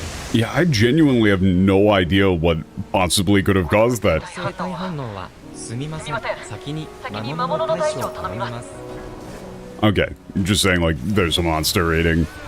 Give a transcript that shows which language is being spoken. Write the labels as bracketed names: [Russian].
[English] Yeah, I genuinely have no idea what possibly could have caused that. [Japanese] 生体反応はすみません。先に魔物の対処を頼みます。 [English] Okay, just saying like there's a monster rating.